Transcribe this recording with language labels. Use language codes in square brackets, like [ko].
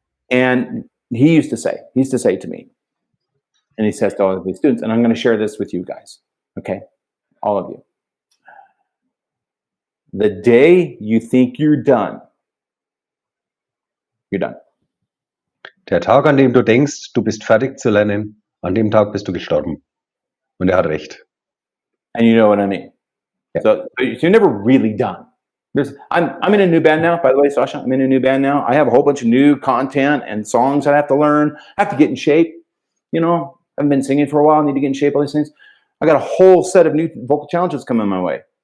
[en] And he used to say to me, and he says to all of his students, and I'm going to share this with you guys, okay, all of you. The day you think you're done, you're done. [de] Der Tag, an dem du denkst, du bist fertig zu lernen, an dem Tag bist du gestorben. Und er hat recht. [en] And you know what I mean. Yeah. So you're never really done. I'm in a new band now, by the way, Sascha. I'm in a new band now. I have a whole bunch of new content and songs I have to learn. I have to get in shape. I've been singing for a while, need to get in shape, all these things. I got a whole set of new vocal challenges coming my way.